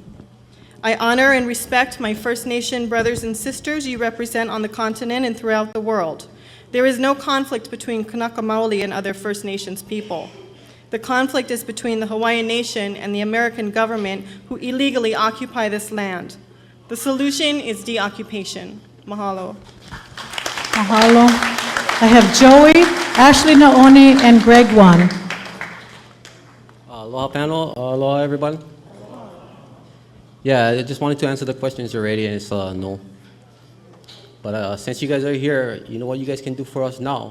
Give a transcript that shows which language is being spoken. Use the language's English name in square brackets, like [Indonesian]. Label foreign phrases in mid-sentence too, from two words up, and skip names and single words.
[English] I honor and respect my First Nation brothers and sisters you represent on the continent and throughout the world. There is no conflict between Kanaka Maoli and other First Nations people. The conflict is between the Hawaiian Nation and the American government who illegally occupy this land. The solution is deoccupation. Mahalo. Mahalo. I have Joey, Ashley Naone, and Greg Wan. Aloha panel, aloha everybody. Yeah, I just wanted to answer the questions already, and it's no. But since you guys are here, you know what you guys can do for us now?